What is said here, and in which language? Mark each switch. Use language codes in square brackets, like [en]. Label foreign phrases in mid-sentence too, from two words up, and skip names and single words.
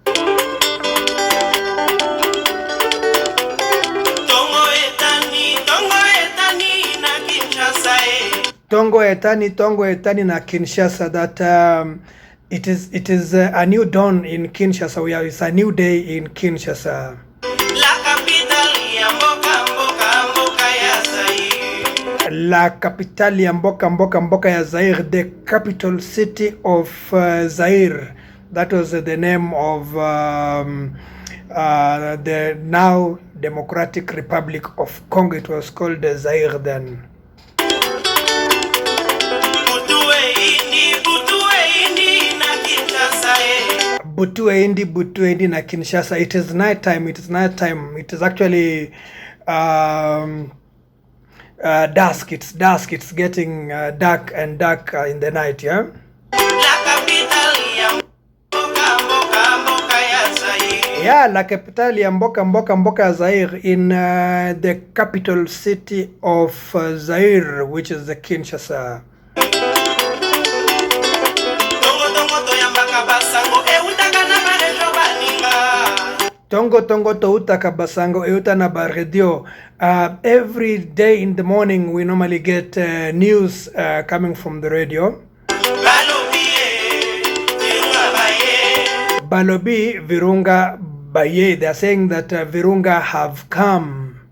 [ln] Tongo etani na Kinshasa. [en] That it is a new dawn in Kinshasa. It's a new day in Kinshasa. [fr] La capitale [ln] ya mboka ya Zaire, [en] the capital city of Zaire. That was the name of the now Democratic Republic of Congo. It was called Zaire then. [ln] Butue indi na Kinshasa. [en] It is nighttime. It is actually dusk. It's dusk. It's getting dark and dark in the night, yeah? Yeah, [fr] la capitale [ln] ya mboka ya Zaire, [en] in the capital city of Zaire, which is the Kinshasa. [ln] Tongo to utaka basango euta na baredio. [en] Every day in the morning we normally get news coming from the radio. [ln] Balobi Virunga Baye. [en] They are saying that Virunga have come.